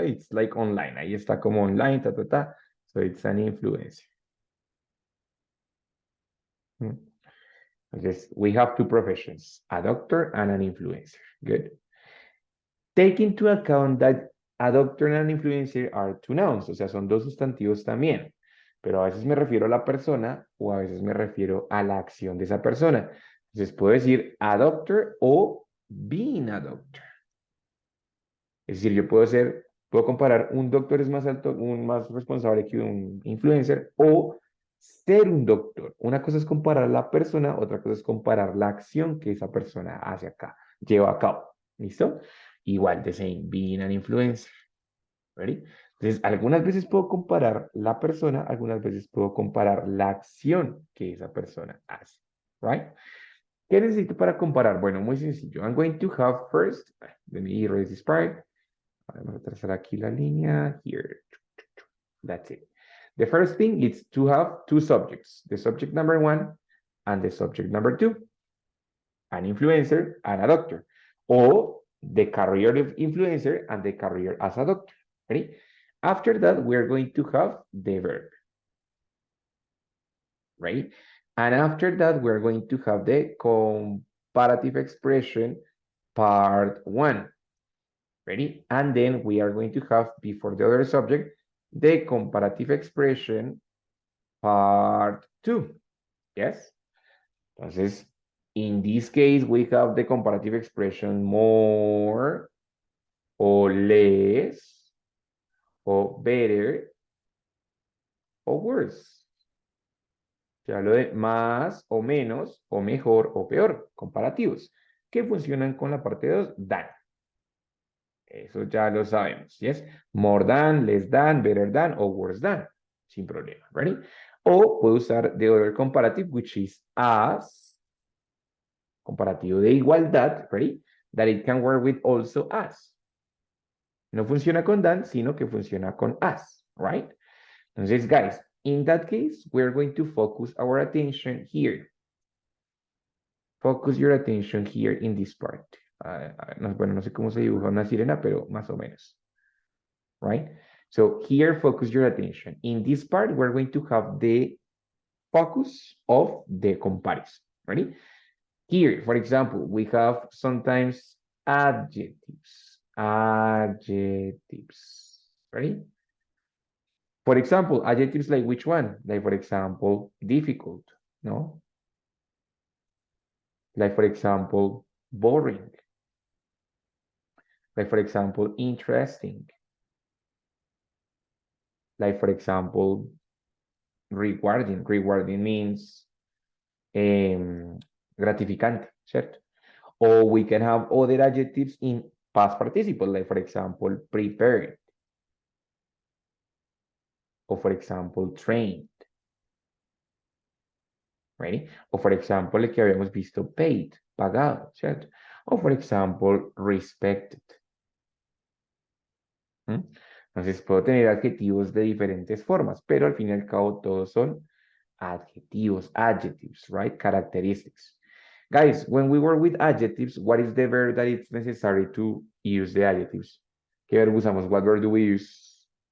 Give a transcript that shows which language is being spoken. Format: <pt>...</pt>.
<en>It's like online,</en> <es>ahí está como online,</es> <en>ta, ta, ta. So it's an influencer. Entonces, we have two professions, a doctor and an influencer. Good. Take into account that A doctor and an influencer are two nouns,</en> <es>o sea, son dos sustantivos también. Pero a veces me refiero a la persona o a veces me refiero a la acción de esa persona. Entonces puedo decir a doctor o</es> <en>being a doctor.</en> <es>Es decir, yo puedo comparar un doctor es más alto, un más responsable que un influencer o ser un doctor. Una cosa es comparar la persona, otra cosa es comparar la acción que esa persona hace acá, lleva a cabo. ¿Listo?</es> <en>Igual, the same, being an influencer. ¿Ready?</en> <es>Entonces, algunas veces puedo comparar la persona, algunas veces puedo comparar la acción que esa persona hace.</es> <en>Right?</en> <es>¿Qué necesito para comparar? Bueno, muy sencillo.</es> <en>I'm going to have first, let me erase this part.</en> <es>Vamos a trazar aquí la línea.</es> <en>Here. That's it. The first thing is to have two subjects. The subject number one and the subject number two. An influencer and a doctor. Or the career of influencer and the career as a doctor. Ready? After that, we're going to have the verb. Right? And after that, we're going to have the comparative expression part one. Ready? And then we are going to have, before the other subject, the comparative expression part two. Yes? Entonces, in this case, we have the comparative expression more or less or better or worse. Se hablo de más o menos o mejor o peor, comparativos, que funcionan con la parte 2, than. Eso ya lo sabemos, ¿yes? More than, less than, better than o worse than, sin problema, ¿ready?</en> <es>O puedo usar</es> <en>the other comparative, which is as,</en> <es>comparativo de igualdad,</es> <en>¿ready? That it can work with also as.</en> <es>No funciona con than, sino que funciona con as,</es> <en>right? Entonces, guys, in that case, we're going to focus our attention here. Focus your attention here in this part.</en> <es>Bueno, no sé cómo se dibuja una sirena, pero más o menos.</es> <en>Right? So here, focus your attention. In this part, we're going to have the focus of the comparison. Ready? Here, for example, we have sometimes adjectives. Adjectives. Ready? For example, adjectives like which one? Like, for example, difficult, no? Like, for example, boring. Like, for example, interesting. Like, for example, rewarding. Rewarding means</en> <es>gratificante, ¿cierto?</es> <en>Or we can have other adjectives in past participle, like, for example, prepared. Or, for example, trained. Ready?</en> <es>O,</es> <en>for example,</en> <es>el que habíamos visto, paid, pagado, ¿cierto?</es> <en>O, for example, respected.</en> <es>Entonces puedo tener adjetivos de diferentes formas, pero al fin y al cabo todos son adjetivos,</es> <en>adjectives, right? Characteristics. Guys, when we work with adjectives, what is the verb that it's necessary to use the adjectives?</en> <es>¿Qué verbo usamos?</es> <en>What verb do we use?</en>